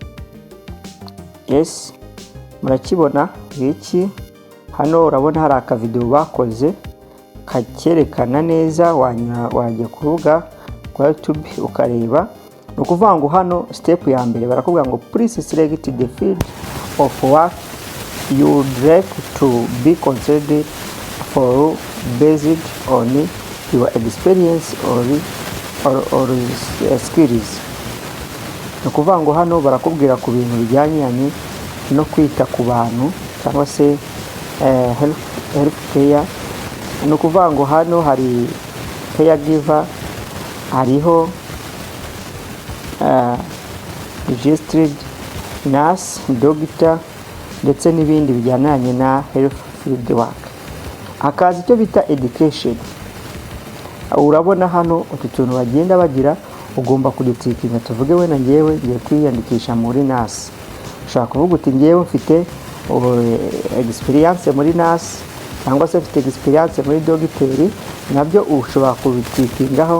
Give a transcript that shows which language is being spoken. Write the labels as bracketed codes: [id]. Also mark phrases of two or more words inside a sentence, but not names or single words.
[rw] Yes, murakibona iki hano, urabona hari aka video bakoze kakerekana neza, wajya kuruga kwa YouTube ukareba. No kuvuga ngo hano step ya mbere barakubwira ngo [en] please select the field of work you would like to be considered for based on your experience or skills. [rw] No kuvuga ngo hano barakubwira ku bintu bijyanye no kwita ku bantu cyangwa se [en] health care. [rw] No kuvuga ngo hano hari caregiver, hariho [en] registered nurse, [rw] doctor, ndetse n'ibindi bijyananye na [en] health field work. [rw] Hakaza icyo bita education. Urabona hano utu tuntu bagenda bagira, ugomba kudutikinga. Tuvuge we na ngewe ngiye kwiyandikisha muri nurse, ushaka kuvuga uti ngewe mfite experience muri nurse cyangwa se mfite experience muri dogiteri, nabyo ushobora kubitikingaho.